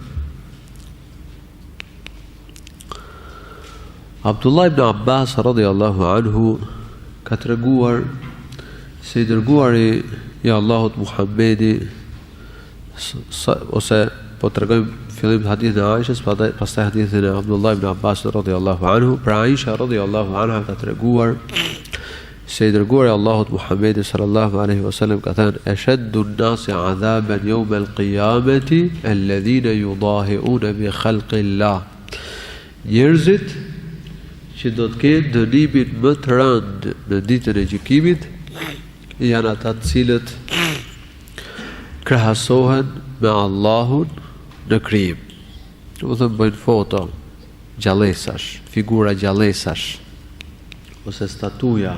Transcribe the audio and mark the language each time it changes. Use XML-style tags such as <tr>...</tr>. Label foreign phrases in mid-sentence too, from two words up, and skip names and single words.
<sq>Abdullah ibn Abbas</sq> <ar>رضي الله عنه</ar> <sq>ka treguar se i dërguari i Allahut Muhammedi, ose po tregojmë fillim hadithin e Aishës, pastaj hadithin e Abdullah ibn Abbas</sq> <ar>رضي الله عنه.</ar> <sq>Pra Aisha</sq> <ar>رضي الله عنها</ar> <sq>ka treguar se i dërguari i Allahut Muhammedi</sq> <ar>صلى الله عليه وسلم</ar> <sq>ka thënë:</sq> <ar>"أشد الناس عذابا يوم القيامة الذين يضاهئون بخلق الله."</ar> <sq>Njerëzit që do të kenë dënimin më të rëndë në ditën e gjykimit janë ata të cilët krahasohen me Allahun në krijim. Do të thënë bëjnë foto gjallësash, figura gjallësash ose statuja.</sq>